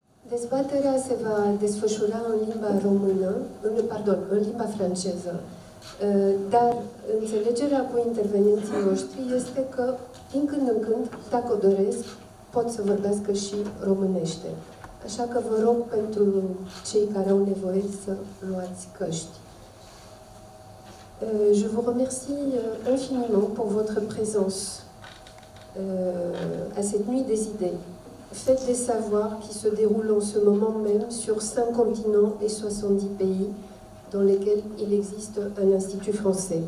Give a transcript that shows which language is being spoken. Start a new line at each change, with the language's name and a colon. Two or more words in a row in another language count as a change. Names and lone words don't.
Romanian: Dezbaterea se va desfășura în limba română, în limba franceză, dar înțelegerea cu intervenienții noștri este că, din când în când, dacă o doresc, pot să vorbească și românește. Așa că vă rog pentru cei care au nevoie să luați căști.
French: Je vous remercie infiniment pour votre présence à cette nuit des idées. Fête des savoirs qui se déroule en ce moment même sur 5 continents et 70 pays dans lesquels il existe un institut français.